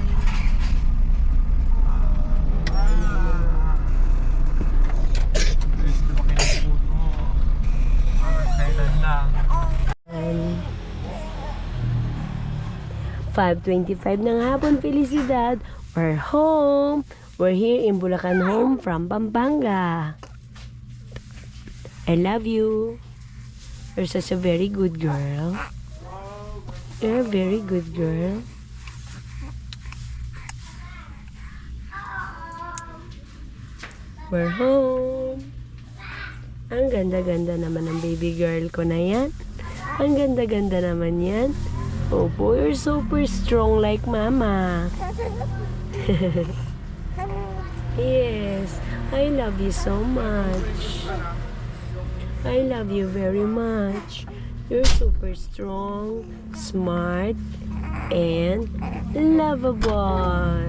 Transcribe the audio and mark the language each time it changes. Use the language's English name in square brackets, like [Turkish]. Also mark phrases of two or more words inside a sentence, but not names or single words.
[Filipino] Gusto ko kinapuno. Kailan lang. 5:25 ng hapon, Felicidad. [English] We're home. We're here in Bulacan home from Pampanga. I love you. You're such a very good girl. You're a very good girl. We're home. [Filipino] Ang ganda-ganda naman ng baby girl ko na yan. Ang ganda-ganda naman yan. Opo, [English] you're super strong like mama. Yes, I love you so much. I love you very much. You're super strong, smart, and lovable.